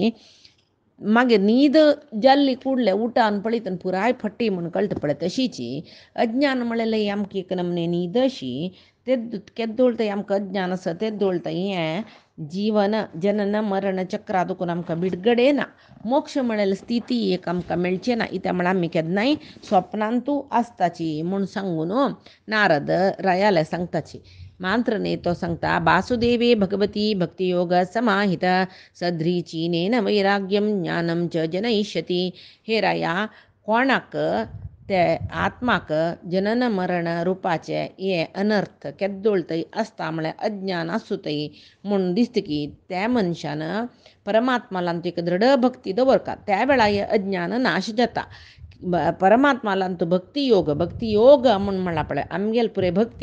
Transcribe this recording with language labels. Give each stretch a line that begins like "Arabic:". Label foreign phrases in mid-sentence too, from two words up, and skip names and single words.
Konkani: मागीर न्हीद जाल्ली कुडले उठान पळयतना पुराय फट्टी म्हूण कळटा पळय तशीची अज्ञान म्हळ्यार आमकां एक नमने न्हीद अशी केद दोळटा आमकां अज्ञान आसा तें दोळटा हें जीवन जनन मरण चक्रा दुखून आमकां बिडगडे ना मोक्ष म्हळ्यार स्थिती एक आमकां मेळचे ना इत्या म्हळ्यार आमी केन्नाय स्वप्नांतू आसताची म्हूण सांगून नारद रायाले सांगताची मांत्रने तो सांगता
Sanskrit: वासुदेवे भगवती भक्तियोग समाहित सद्रीचीनेन वैराग्यम ज्ञानम च जनयिष्यति
Konkani: हे राया कोणाक ते आत्माक जनन मरण रूपाचे ये अनर्थ केद्दोळतय असता म्हळ्यार अज्ञान आसूतय म्हूण दिसता की त्या मनशानं परमात्माला एक दृढ भक्ती दवरता त्या वेळा हे अज्ञान नाश जाता परमात्माला भक्ती योग म्हूण म्हणला पळय आमगेल पुरे भक्ती